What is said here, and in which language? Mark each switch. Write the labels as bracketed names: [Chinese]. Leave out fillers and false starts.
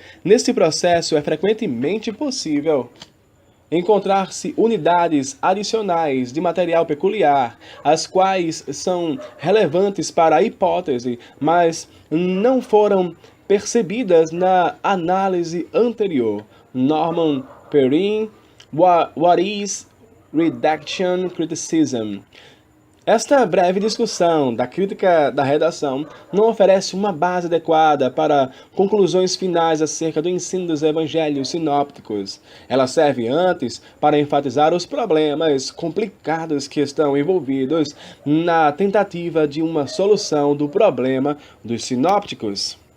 [Portuguese] Neste processo é frequentemente possível encontrar-se unidades adicionais de material peculiar, as quais são relevantes para a hipótese, mas não foram percebidas na análise anterior. [English] Norman Perrin, What is Redaction Criticism? [Portuguese] Esta breve discussão da crítica da redação não oferece uma base adequada para conclusões finais acerca do ensino dos evangelhos sinópticos. Ela serve antes para enfatizar os problemas complicados que estão envolvidos na tentativa de uma solução do problema dos sinópticos.